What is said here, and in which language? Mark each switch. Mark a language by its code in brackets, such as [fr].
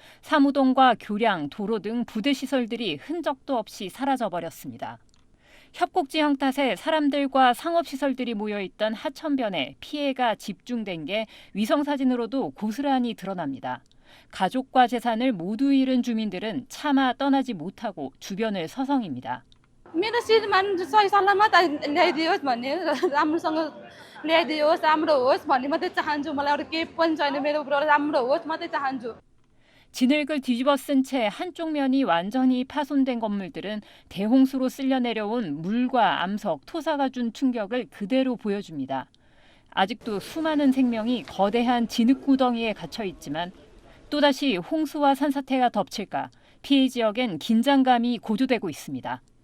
[ko] 사무동과 교량, 도로 등 부대시설들이 흔적도 없이 사라져버렸습니다. 협곡지형 탓에 사람들과 상업시설들이 모여있던 하천변에 피해가 집중된 게 위성사진으로도 고스란히 드러납니다. 가족과 재산을 모두 잃은 주민들은 차마 떠나지 못하고 주변을 서성입니다. [ne] मेरो श्रीमान सही सलामत ल्याइदियोस् भन्ने राम्रोसँग ल्याइदियोस् राम्रो होस् भन्ने मात्रै चाहन्छु मलाई अरू केही पनि छैन मेरो राम्रो होस् मात्रै चाहन्छु. [ko] 진흙을 뒤집어 쓴 채 한쪽 면이 완전히 파손된 건물들은 대홍수로 쓸려 내려온 물과 암석, 토사가 준 충격을 그대로 보여줍니다. 아직도 수많은 생명이 거대한 진흙구덩이에 갇혀 있지만 또다시 홍수와 산사태가 덮칠까 피해 지역엔 긴장감이 고조되고 있습니다.